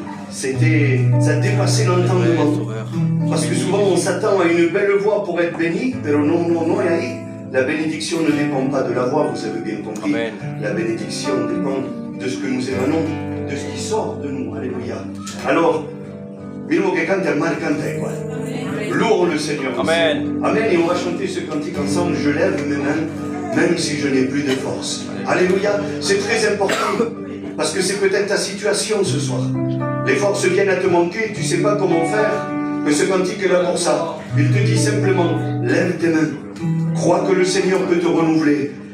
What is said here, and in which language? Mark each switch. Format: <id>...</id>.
<fr>Ça dépassait l'entendement. Parce que souvent on s'attend à une belle voix pour être béni, mais non, non, non, la bénédiction ne dépend pas de la voix, vous avez bien compris. Amen. La bénédiction dépend de ce que nous émanons, de ce qui sort de nous. Alléluia.</fr> <es>Alors, mismo que cante el mal canta igual.</es> <fr>Louons le Seigneur. Amen. Amen. Et on va chanter ce cantique ensemble. Je lève mes mains, même si je n'ai plus de force. Alléluia. C'est très important. Parce que c'est peut-être ta situation ce soir. Les forces viennent à te manquer, tu ne sais pas comment faire. Mais ce cantique est là pour ça. Il te dit simplement, lève tes mains. Crois que le Seigneur peut te renouveler.</fr>